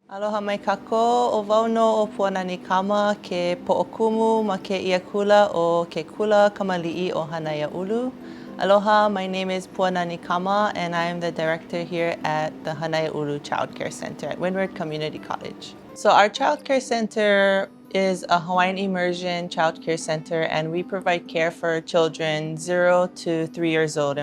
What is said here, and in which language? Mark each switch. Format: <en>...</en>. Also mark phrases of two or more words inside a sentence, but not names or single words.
<haw>Aloha mai kako, o wau no o Puanani Kama ke poʻokumu ma ke ia kula o ke Kula Kamaliʻi o Hānaiaulu. Aloha,</haw> <en>my name is Puanani Kama and I am the director here at the Hānaiaulu Childcare Center at Windward Community College. So our Childcare Center is a Hawaiian immersion childcare center, and we provide care for children 0 to 3 years old.</en>